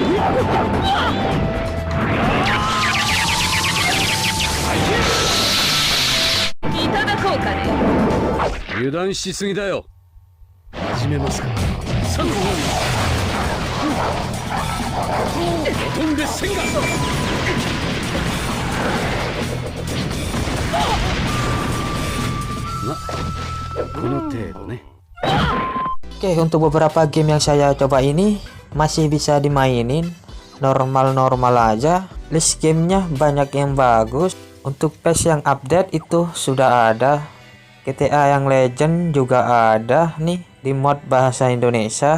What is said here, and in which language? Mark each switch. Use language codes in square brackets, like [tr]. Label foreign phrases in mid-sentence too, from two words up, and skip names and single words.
[ja] 油断しすぎだよ。始めますか。さあ、飛んで戦が。ま、この程度ね。 [id] Oke, untuk beberapa game yang saya coba ini masih bisa dimainin normal-normal aja. List gamenya banyak yang bagus. Untuk patch yang update itu sudah ada. GTA yang legend juga ada nih di mod bahasa Indonesia.